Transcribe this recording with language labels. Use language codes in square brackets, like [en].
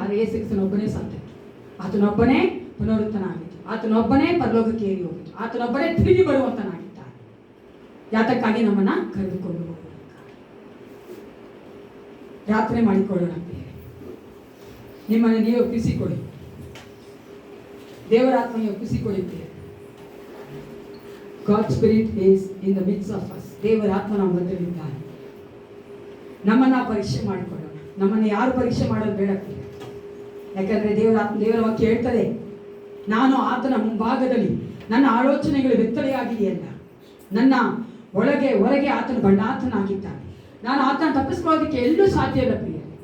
[kn] ಆದರೆ ಯೇಸು ಕ್ರಿಸ್ತನ ಒಬ್ಬನೇ ಸತ್ತ, ಆತನೊಬ್ಬನೇ ಪುನರುತ್ಥಾನ ಆಗಿತ್ತು, ಆತನೊಬ್ಬನೇ ಪರಲೋಕಕ್ಕೆ ಏರಿ ಹೋಗಿತ್ತು, ಆತನೊಬ್ಬನೇ ತಿರುಗಿ ಬರುವಂತನಾಗಿದ್ದಾನೆ. ಯಾತಕ್ಕಾಗಿ ನಮ್ಮನ್ನ ಕರೆದುಕೊಂಡು ಹೋಗುವ ಪ್ರಾರ್ಥನೆ ಮಾಡಿಕೊಳ್ಳೋಣ. ನಿಮ್ಮನ್ನು ನೀವು ಒಪ್ಪಿಸಿಕೊಡಿ, ದೇವರ ಆತ್ಮಕ್ಕೆ ಒಪ್ಪಿಸಿಕೊಳ್ಳುತ್ತೇವೆ. [en] God Spirit is in the midst of us. [kn] ದೇವರ ಆತ್ಮ ನಮ್ಮ ಮಧ್ಯದಲ್ಲಿದ್ದಾನೆ. ನಮ್ಮನ್ನ ಪರೀಕ್ಷೆ ಮಾಡಿಕೊಳ್ಳೋಣ. ನಮ್ಮನ್ನು ಯಾರು ಪರೀಕ್ಷೆ ಮಾಡೋದು ಬೇಡ, ಯಾಕಂದ್ರೆ ದೇವರ ವಾಕ್ಯ ಹೇಳ್ತದೆ, ನಾನು ಆತನ ಮುಂಭಾಗದಲ್ಲಿ ನನ್ನ ಆಲೋಚನೆಗಳು ಬೆತ್ತಲೆಯಾಗಿದೆಯಲ್ಲ, ನನ್ನ ಒಳಗೆ ಹೊರಗೆ ಆತನ ಬಣ್ಣಾತನಾಗಿದ್ದಾನೆ. ನಾನು ಆತನ ತಪ್ಪಿಸ್ಕೊಳ್ಳೋದಕ್ಕೆ ಎಲ್ಲೂ ಸಾಧ್ಯ ಇಲ್ಲ ಪ್ರಿಯ.